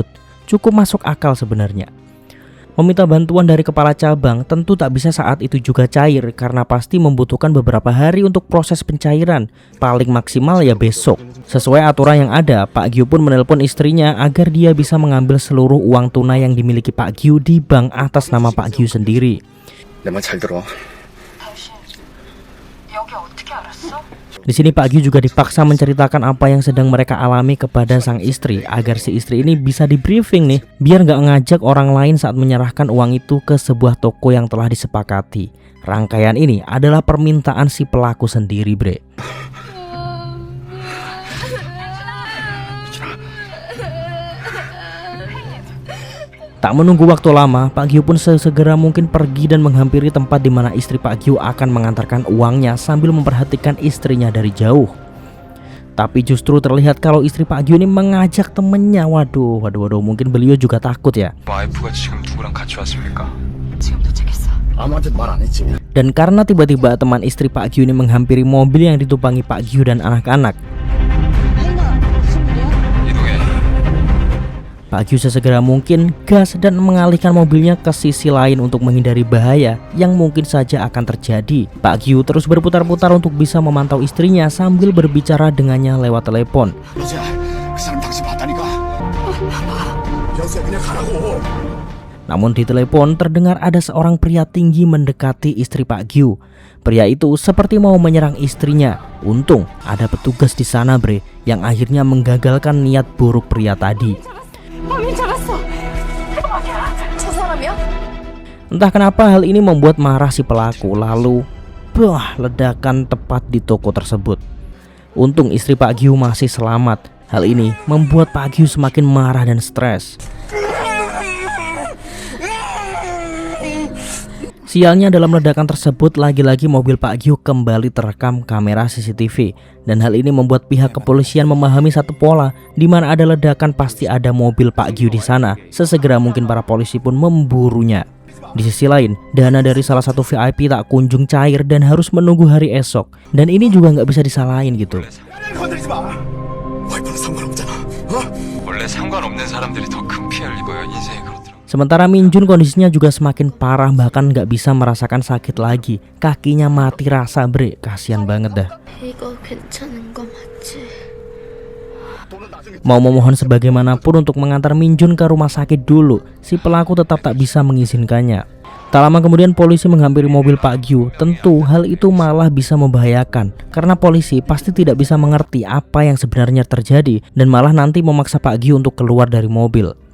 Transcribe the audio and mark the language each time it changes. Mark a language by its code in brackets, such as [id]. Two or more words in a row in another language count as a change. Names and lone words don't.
[id] Cukup masuk akal sebenarnya. Meminta bantuan dari kepala cabang tentu tak bisa saat itu juga cair karena pasti membutuhkan beberapa hari untuk proses pencairan. Paling maksimal ya besok. Sesuai aturan yang ada, Pak Gyu pun menelpon istrinya agar dia bisa mengambil seluruh uang tunai yang dimiliki Pak Gyu di bank atas nama Pak Gyu sendiri. [ko] 내 말 잘 들어. 여기 어떻게 알았어? [id] Di sini Pak Gyu juga dipaksa menceritakan apa yang sedang mereka alami kepada sang istri agar si istri ini bisa di briefing nih, biar nggak ngajak orang lain saat menyerahkan uang itu ke sebuah toko yang telah disepakati. Rangkaian ini adalah permintaan si pelaku sendiri bre. Tak menunggu waktu lama, Pak Gyu pun sesegera mungkin pergi dan menghampiri tempat di mana istri Pak Gyu akan mengantarkan uangnya sambil memperhatikan istrinya dari jauh. Tapi justru terlihat kalau istri Pak Gyu ini mengajak temennya. Waduh, mungkin beliau juga takut ya. [ko] 와이프가 지금 누구랑 같이 왔습니까? 지금 도착했어. 아무한테 말 안 했지. [id] Dan karena tiba-tiba teman istri Pak Gyu ini menghampiri mobil yang ditumpangi Pak Gyu dan anak-anak, [ko] 이동해. [id] Pak Gyu sesegera mungkin gas dan mengalihkan mobilnya ke sisi lain untuk menghindari bahaya yang mungkin saja akan terjadi. Pak Gyu terus berputar-putar untuk bisa memantau istrinya sambil berbicara dengannya lewat telepon. [ko] 여자야, 그 사람 당신 봤다니까. 여자야 그냥 가라고. [id] Namun di telepon terdengar ada seorang pria tinggi mendekati istri Pak Gyu. Pria itu seperti mau menyerang istrinya. Untung ada petugas di sana bre, yang akhirnya menggagalkan niat buruk pria tadi. [ko] 범인 잡았어. 대박이야. 저 사람이야? [id] Entah kenapa hal ini membuat marah si pelaku. Lalu ledakan tepat di toko tersebut. Untung istri Pak Gyu masih selamat. Hal ini membuat Pak Gyu semakin marah dan stres. Sialnya dalam ledakan tersebut lagi-lagi mobil Pak Gyu kembali terekam kamera CCTV. Dan hal ini membuat pihak kepolisian memahami satu pola, di mana ada ledakan pasti ada mobil Pak Gyu di sana. Sesegera mungkin para polisi pun memburunya. Di sisi lain, dana dari salah satu VIP tak kunjung cair dan harus menunggu hari esok. Dan ini juga nggak bisa disalahin gitu. [ko] 건드리지 마. 와이프는 상관없잖아. 원래 상관없는 사람들이 더 큰 피해를 입어요. 인생이 그렇더라고. [id] Sementara Minjun kondisinya juga semakin parah, bahkan nggak bisa merasakan sakit lagi. Kakinya mati rasa bre, kasihan banget dah. [ko] 이거 괜찮은 거 맞지? [id] Mau memohon sebagaimanapun untuk mengantar Minjun ke rumah sakit dulu, si pelaku tetap tak bisa mengizinkannya. Tak lama kemudian polisi menghampiri mobil Pak Gyu. Tentu hal itu malah bisa membahayakan karena polisi pasti tidak bisa mengerti apa yang sebenarnya terjadi dan malah nanti memaksa Pak Gyu untuk keluar dari mobil.